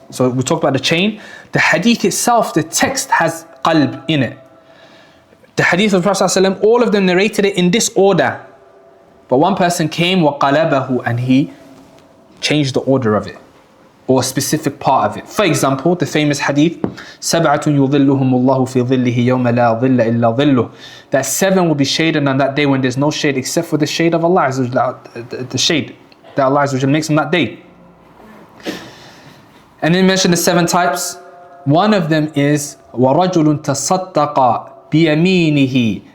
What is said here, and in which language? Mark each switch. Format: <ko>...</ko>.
<en>So we talked about the chain. The hadith itself, the text has qalb in it. The hadith of the Prophet ﷺ, all of them narrated it in this order. But one person came وَقَلَبَهُ, and he changed the order of it, or a specific part of it. For example, the famous hadith,</en> <ar>سَبْعَةٌ يُظِلُّهُمُ اللَّهُ فِي ظِلِّهِ يَوْمَ لَا ظِلَّ إِلَّا ظِلُّهُ.</ar> <en>That 7 will be shaded on that day when there's no shade except for the shade of Allah, the shade that Allah Azza wa Jalla makes on that day. And then mention the 7 types. One of them is</en> <ar>وَرَجُلٌ تَصَدَّقَ بِيَمِينِهِ.</ar>